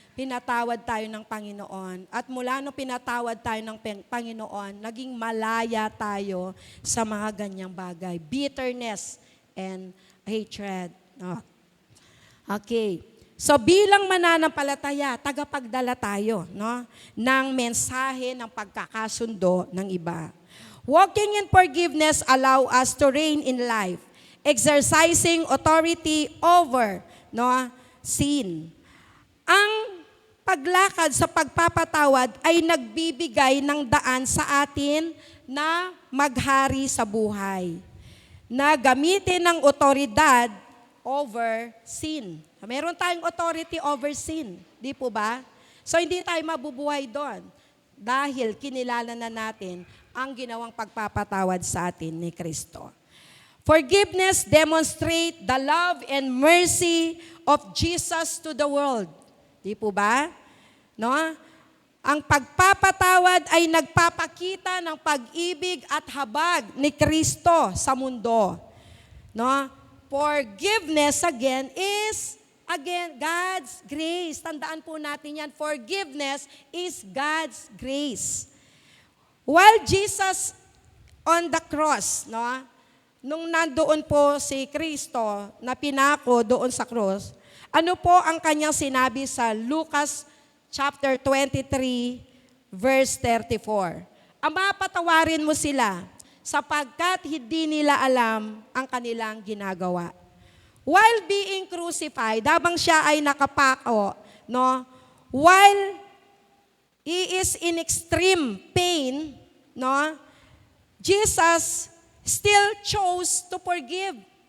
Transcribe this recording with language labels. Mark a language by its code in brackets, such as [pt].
[tl] pinatawad tayo ng Panginoon. At mula nung pinatawad tayo ng Panginoon, naging malaya tayo sa mga ganyang bagay. [en] Bitterness and hatred. No? Okay. [tl] So bilang mananampalataya, tagapagdala tayo, no, ng mensahe ng pagkakasundo ng iba. [en] Walking in forgiveness allow us to reign in life, exercising authority over, no, sin. [tl] Ang paglakad sa pagpapatawad ay nagbibigay ng daan sa atin na maghari sa buhay, na gamitin ng otoridad [en] over sin. [tl] Meron tayong [en] authority over sin, [tl] di po ba? So hindi tayo mabubuhay doon dahil kinilala na natin ang ginawang pagpapatawad sa atin ni Kristo. [en] Forgiveness demonstrate the love and mercy of Jesus to the world. [tl] Di po ba? No? Ang pagpapatawad ay nagpapakita ng pag-ibig at habag ni Kristo sa mundo. No? [en] Forgiveness again is God's grace. [tl] Tandaan po natin yan. [en] Forgiveness is God's grace. While Jesus on the cross, no? [tl] Nung nandoon po si Kristo na pinako doon sa cross, ano po ang kanyang sinabi sa Lucas chapter 23, verse 34? Ama, patawarin mo sila sapagkat hindi nila alam ang kanilang ginagawa. [en] While being crucified, [tl] habang siya ay nakapako, no? [en] While he is in extreme pain, no? Jesus still chose to forgive.